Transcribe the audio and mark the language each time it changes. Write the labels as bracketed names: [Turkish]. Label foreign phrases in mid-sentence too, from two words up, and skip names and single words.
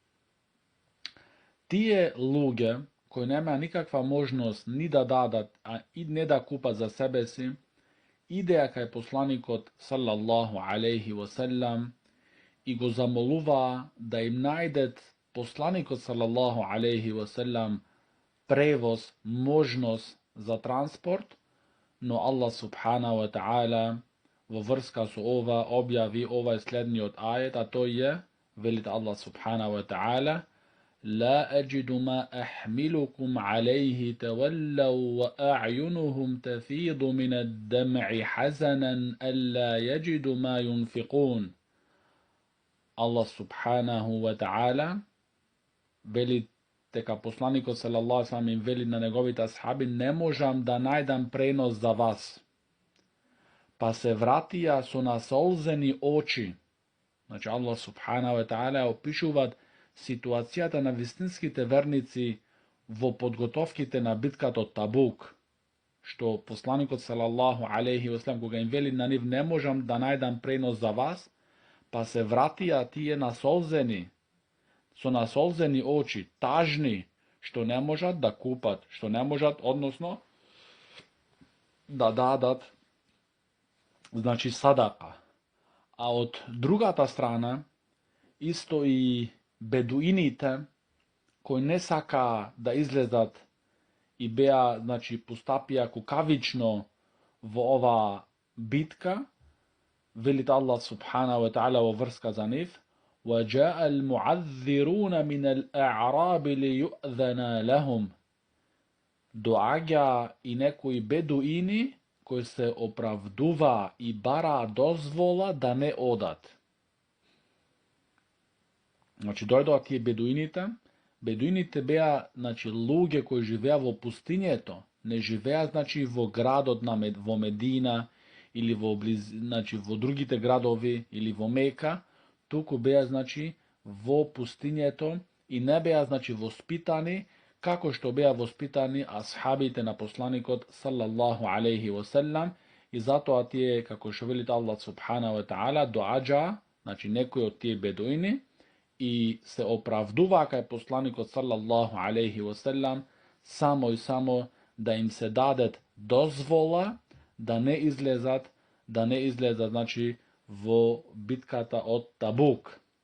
[Macedonian] Тие луѓе кои немаа никаква можност ни да дадат, а и не да купат за себе си, идеа кај посланикот [Arabic] صلى الله عليه وسلم [Macedonian] и го замолуваа да им најдет посланикот саллаллаху [Arabic] عليه وسلم [Macedonian] превоз, можност за транспорт, но [Arabic] الله سبحانه وتعالى [Macedonian] во врска со ова објави ова следниот ајет, а тој е, велит [Arabic] الله سبحانه وتعالى: لا أجد ما أحملكم عليه تولوا وأعينهم تفيض من الدمع حزنا ألا يجدوا ما ينفقون. الله سبحانه وتعالى [Macedonian] вели дека посланикот [Arabic] صلى الله عليه وسلم [Macedonian] им вели на неговите асхаби: не можам да најдам пренос за вас. Па се вратија со насолзени очи. [Arabic] الله سبحانه وتعالى [Macedonian] опишуваат ситуацијата на вистинските верници во подготовките на битката од Табук, што посланикот [Arabic] صلى الله عليه وسلم [Macedonian] кога им вели на нив: не можам да најдам пренос за вас, па се вратија тие насолзени, со насолзени очи, тажни, што не можат да купат, што не можат, односно, да дадат, садака. А од другата страна, исто и бедуините, кои не сакаа да излезат и беа, значи, постапија кукавично во ова битка, велит [Arabic] الله سبحانه وتعالى [Macedonian] во врска за нив: [Arabic] وَجَاءَ الْمُعَذِّرُونَ مِنَ الْأَعْرَابِ لِيُؤْذَنَ لَهُمْ. [Macedonian] Доаѓа и некои бедуини кои се оправдува и бара дозвола да не одат. Значи, дојдоа тие бедуините. Бедуините беа, значи, луѓе кои живеа во пустињето, не живеа, значи, во градот во Медина или значи, во другите градови или во Мека, туку беа, значи, во пустињето и не беа, значи, воспитани како што беа воспитани асхабите на посланикот [Arabic] صلى الله عليه وسلم, [Macedonian] и затоа тие, како што велит [Arabic] الله سبحانه وتعالى, [Macedonian] доаѓа, значи, некои од тие бедуини и се оправдуваа кај посланикот [Arabic] صلى الله عليه وسلم [Macedonian] само и само да им се дадет дозвола да не излезат, значи, во битката од Табук.